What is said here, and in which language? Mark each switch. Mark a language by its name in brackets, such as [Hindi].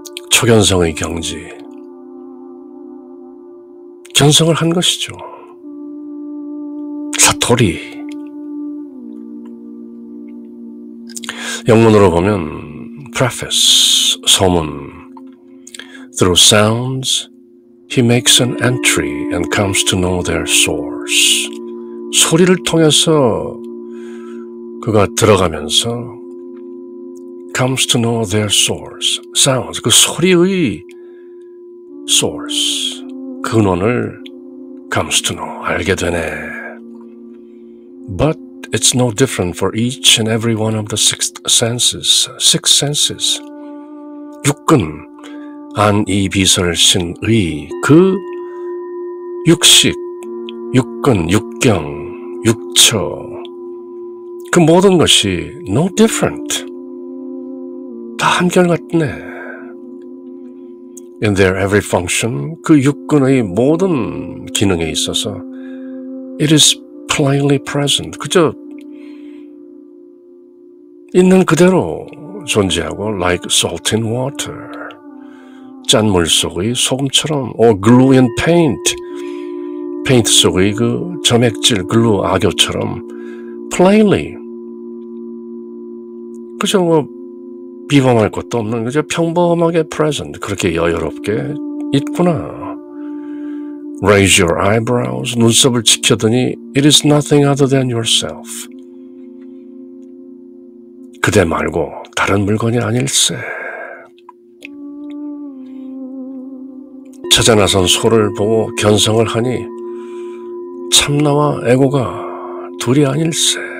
[Korean] 초견성의 경지, 견성을 한 것이죠. 사토리. 영문으로 보면 preface, 소문. [English] Through sounds, he makes an entry and comes to know their source. [Korean] 소리를 통해서 그가 들어가면서 [English] comes to know their source. [Korean] sounds, 그 소리의 source, 근원을 [English] comes to know, [Korean] 알게 되네. [English] But it's no different for each and every one of the six senses. [Korean] 육근, 안이비설신의 그 육식, 육근, 육경, 육처, 그 모든 것이 [English] no different. [Korean] 다 한결같네. [English] In their every function, [Korean] 그 육근의 모든 기능에 있어서 [English] it is plainly present. [Korean] 그저 있는 그대로 존재하고 [English] like salt in water. [Korean] 짠물 속의 소금처럼 [English] or glue in paint. [Korean] 페인트 속의 그 점액질, 글루, 악교처럼 plainly. 그저 뭐 비범할 것도 없는 그저 평범하게 present. 그렇게 여유롭게 있구나. [English] Raise your eyebrows. [Korean] 눈썹을 치켜드니 [English] it is nothing other than yourself. [Korean] 그대 말고 다른 물건이 아닐세. 찾아 나선 소를 보고 견성을 하니 참나와 에고가 둘이 아닐세.